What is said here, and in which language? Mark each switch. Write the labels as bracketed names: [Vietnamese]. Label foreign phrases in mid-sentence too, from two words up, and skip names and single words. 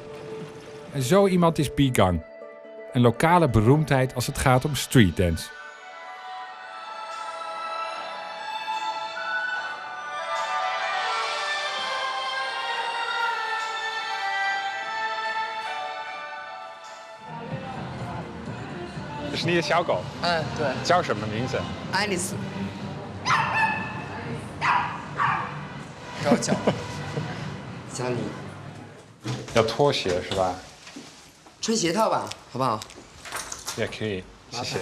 [Dutch] En zo iemand is Bi Gang, een lokale beroemdheid als het gaat om streetdance. Dat is niet het 小狗。 [Chinese] 嗯，对，叫什么名字？爱丽丝。不要叫。家里要拖鞋是吧？穿鞋套吧，好不好？也可以，谢谢。